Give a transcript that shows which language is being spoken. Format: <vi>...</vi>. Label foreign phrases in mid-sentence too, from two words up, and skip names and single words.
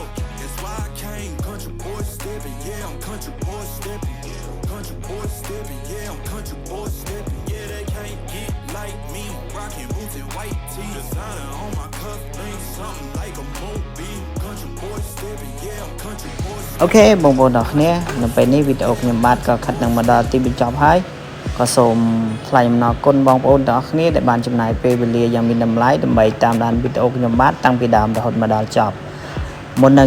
<en>That's why I came, country boy stepping. Yeah, I'm country boy stepping. Country boy stepping, yeah, I'm country boy stepping. Yeah, they can't get like me. Rocking boots and white tee. Designer on my cuff, ain't something like a movie. Country boy stepping, yeah, I'm country boy stepping.</en> <km>អូខេបងប្អូនទាំងគ្នានៅពេលនេះវីដេអូខ្ញុំបាទក៏ខិតនឹងមកដល់ទីបញ្ចប់ហើយក៏សូមថ្លែងអំណរគុណបងប្អូនទាំងអស់គ្នាដែល បានចំណាយពេលវេលាយ៉ាងមានតម្លៃដើម្បីតាមដានវីដេអូខ្ញុំបាទតាំងពីដើមរហូតមកដល់ចប់មុននឹង</km>